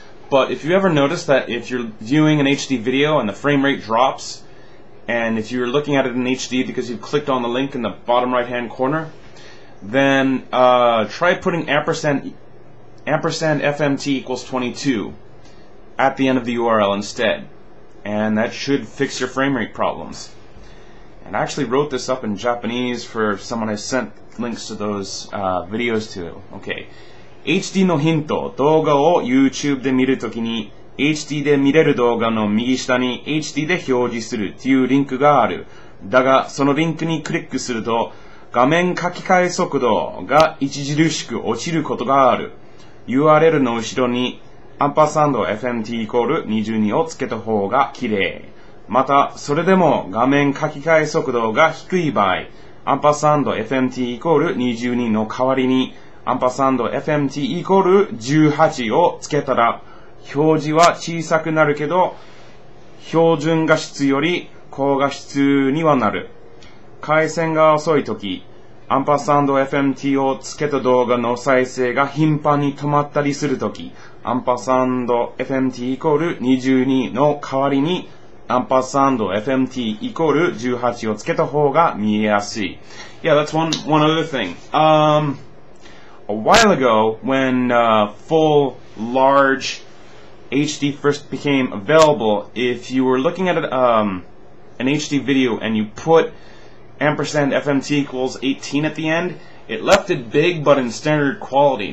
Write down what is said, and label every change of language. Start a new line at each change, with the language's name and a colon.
English: But if you ever notice that if you're viewing an HD video and the frame rate drops, and if you're looking at it in HD because you've clicked on the link in the bottom right hand corner, then try putting ampersand FMT equals 22 at the end of the URL instead, and that should fix your frame rate problems. And I actually wrote this up in Japanese for someone I sent links to those videos too. Okay.
Japanese: HD のヒント、動画を YouTube で見るときに HD で見れる動画の右下に HD で表示するっていうリンクがある。だが、そのリンクにクリックすると画面書き換え速度が著しく落ちることがある。 URL の後ろにアンパーサンド FMT イコール22をつけた方が綺麗。また、それでも画面書き換え速度が低い場合、アンパーサンド FMT イコール22の代わりにアンパーサンド FMT イコール18をつけたら表示は小さくなるけど標準画質より高画質にはなる。回線が遅いとき、アンパーサンド FMT をつけた動画の再生が頻繁に止まったりするとき、アンパーサンド FMT イコール22の代わりにアンパーサンド FMT イコール18をつけた方が見えやすい。
English: Yeah, that's one other thing. A while ago, when full large HD first became available, if you were looking at an HD video and you put ampersand FMT equals 18 at the end, it left it big but in standard quality.